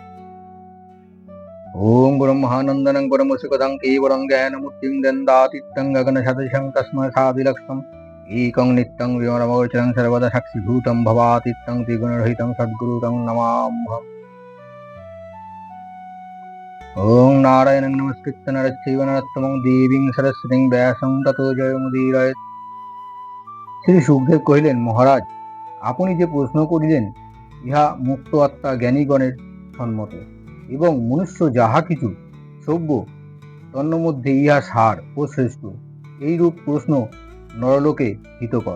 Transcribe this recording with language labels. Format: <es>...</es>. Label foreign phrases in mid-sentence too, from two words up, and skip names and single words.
<sa>ओम ब्रह्मानंदनं परमसुखदं केवलं ज्ञानमूर्तिं दन्दातीतं गगनसदृशं तस्मै साधिलक्षम् एकं नित्यं विमलमगोचरं सर्वदा साक्षिभूतं भवातीतं त्रिगुणरहितं सद्गुरुं नमाम्यहम्। ओम नारायणं नमस्कृत्य नरश्चैव नरोत्तमं देवीं सरस्वतीं व्यासं ततो जयमुदीरयेत्।</sa> <bn>শ্রী সুখদেব কহিলেন, মহারাজ, আপনি যে প্রশ্ন করিলেন ইহা মুক্ত আত্মা জ্ঞানীগণের সম্মত এবং মনুষ্য যাহা কিছু সভ্য তন্মধ্যে ইহা সার ও শ্রেষ্ঠ। এইরূপ প্রশ্ন নরলোকে হিতকর।</bn>